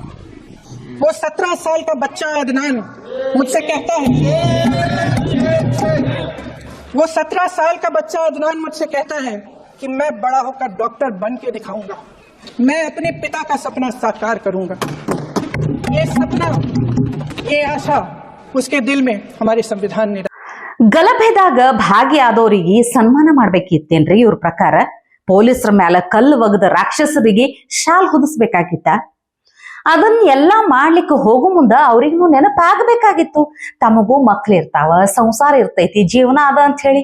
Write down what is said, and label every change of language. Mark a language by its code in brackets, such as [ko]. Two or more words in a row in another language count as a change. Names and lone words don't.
[hi] वो 17 साल का बच्चा अदनान मुझसे कहता है, वो 17 साल का बच्चा अदनान मुझसे कहता है कि मैं बड़ा होकर डॉक्टर बन के दिखाऊंगा, मैं अपने पिता का सपना साकार करूंगा. ये सपना, ये आशा उसके दिल में हमारे संविधान ने. [kn] ಗಲಭೆದಾಗ ಭಾಗಿಯಾದವರಿಗೆ ಸನ್ಮಾನ ಮಾಡ್ಬೇಕಿತ್ತೇನ್ರಿ ಇವ್ರ ಪ್ರಕಾರ? ಪೊಲೀಸರ ಮ್ಯಾಲ ಕಲ್ಲು ಒಗದ ರಾಕ್ಷಸರಿಗೆ ಶಾಲ್ ಹೊದಿಸ್ಬೇಕಾಗಿತ್ತ? ಅದನ್ನ ಎಲ್ಲಾ ಮಾಡ್ಲಿಕ್ಕೆ ಹೋಗು ಮುಂದ ಅವ್ರಿಗೂ ನೆನಪಾಗಬೇಕಾಗಿತ್ತು, ತಮಗೂ ಮಕ್ಳಿರ್ತಾವ, ಸಂಸಾರ ಇರ್ತೈತಿ, ಜೀವನ ಅದ ಅಂತ ಹೇಳಿ.